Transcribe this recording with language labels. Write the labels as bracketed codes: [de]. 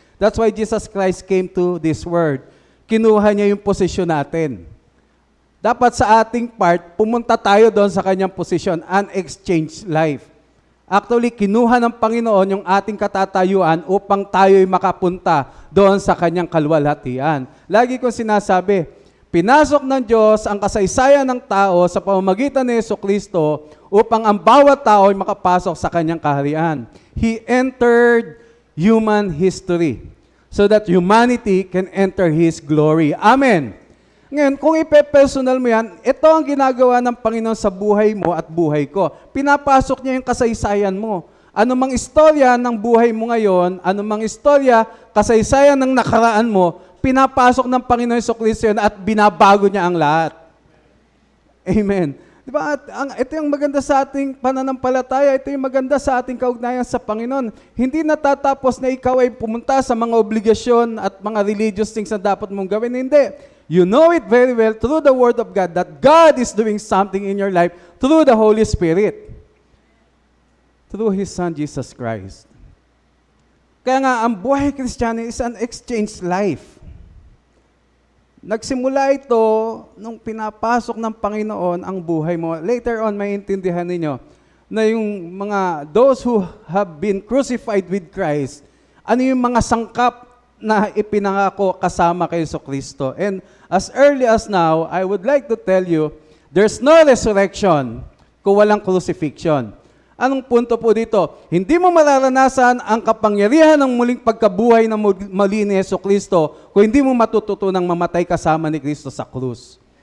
[en] That's why Jesus Christ came to this world. [tl] Kinuha niya yung posisyon natin. Dapat sa ating part, pumunta tayo doon sa kanyang posisyon, [en] an exchange life. [tl] Actually, kinuha ng Panginoon yung ating katatayuan upang tayo'y makapunta doon sa kanyang kalwalhatian. Lagi kong sinasabi, pinasok ng Diyos ang kasaysayan ng tao sa pamamagitan ni Jesucristo upang ang bawat tao ay makapasok sa kanyang kaharian. [en] He entered human history so that humanity can enter His glory. Amen. [tl] Ngayon, kung ipe-personal mo yan, ito ang ginagawa ng Panginoon sa buhay mo at buhay ko. Pinapasok niya yung kasaysayan mo. Ano mang istorya ng buhay mo ngayon, ano mang istorya, kasaysayan ng nakaraan mo, pinapasok ng Panginoon Jesucristo yun at binabago niya ang lahat. Amen. Di ba? Ito yung maganda sa ating pananampalataya, ito yung maganda sa ating kaugnayan sa Panginoon. Hindi natatapos na ikaw ay pumunta sa mga obligasyon at mga religious things na dapat mong gawin. Hindi. [en] You know it very well through the Word of God that God is doing something in your life through the Holy Spirit. Through His Son, Jesus Christ. [tl] Kaya nga, ang buhay Kristiyano [en] is an exchange life. [tl] Nagsimula ito nung pinapasok ng Panginoon ang buhay mo. Later on, maintindihan ninyo na yung mga [en] those who have been crucified with Christ, [tl] ano yung mga sangkap na ipinangako kasama kay Jesucristo. [en] And as early as now, I would like to tell you, there's no resurrection [tl] kung walang [en] crucifixion. [tl] Anong punto po dito? Hindi mo mararanasan ang kapangyarihan ng muling pagkabuhay ng muli ni Jesucristo kung hindi mo matututunang mamatay kasama ni Kristo sa krus.